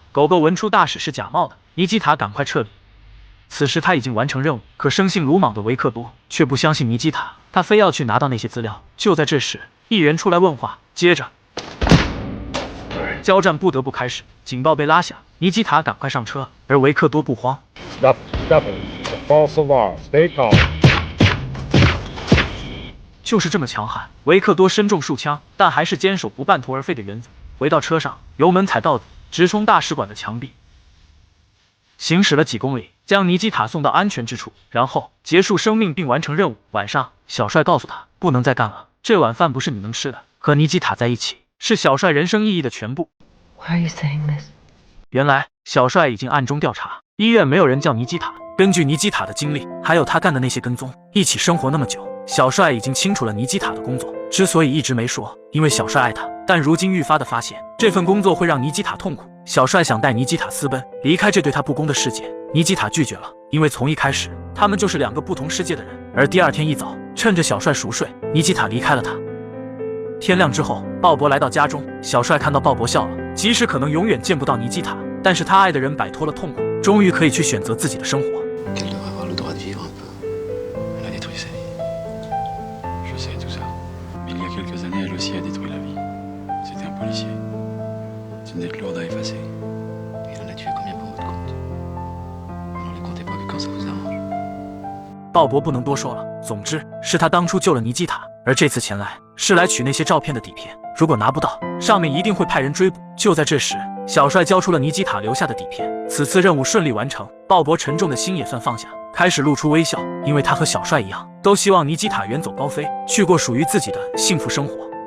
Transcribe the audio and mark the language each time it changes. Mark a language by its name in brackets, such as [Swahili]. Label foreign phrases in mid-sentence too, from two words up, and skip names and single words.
[Chinese] 狗狗闻出大使是假冒的，尼基塔赶快撤离。此时他已经完成任务，可生性鲁莽的维克多却不相信尼基塔，他非要去拿到那些资料。就在这时，一人出来问话，接着交战不得不开始，警报被拉响，尼基塔赶快上车，而维克多不慌。 [English] Stop it. The false alarm. Stay calm. [Chinese] 就是这么强悍，维克多身中数枪，但还是坚守不半途而废的原则。回到车上，油门踩到底，直冲大使馆的墙壁。行驶了几公里，将尼基塔送到安全之处，然后结束生命并完成任务。晚上，小帅告诉他不能再干了，这碗饭不是你能吃的。和尼基塔在一起是小帅人生意义的全部。 [English] Why are you saying this? [Chinese] 原来小帅已经暗中调查，医院没有人叫尼基塔。根据尼基塔的经历，还有他干的那些跟踪，一起生活那么久，小帅已经清楚了尼基塔的工作。之所以一直没说，因为小帅爱他，但如今愈发的发现这份工作会让尼基塔痛苦。小帅想带尼基塔私奔，离开这对他不公的世界。尼基塔拒绝了，因为从一开始他们就是2个不同世界的人。而第2天一早，趁着小帅熟睡，尼基塔离开了他。天亮之后，鲍勃来到家中，小帅看到鲍勃笑了。即使可能永远见不到尼基塔，但是他爱的人摆脱了痛苦，终于可以去选择自己的生活。 [French] Qu'elle devrait avoir le droit de vivre un peu. Elle a détruit sa vie. Je sais tout ça. Mais il y a quelques années, elle aussi a détruit la vie. C'était un policier. C'est une dette lourde à effacer. Il en a tué combien pour votre compte? Alors ne comptez pas que quand ça vous arrange. [Chinese] 鲍勃不能多说了，总之是他当初救了尼基塔，而这次前来是来取那些照片的底片。如果拿不到，上面一定会派人追捕。就在这时，小帅交出了尼基塔留下的底片。此次任务顺利完成，鲍勃沉重的心也算放下，开始露出微笑，因为他和小帅一样，都希望尼基塔远走高飞，去过属于自己的幸福生活。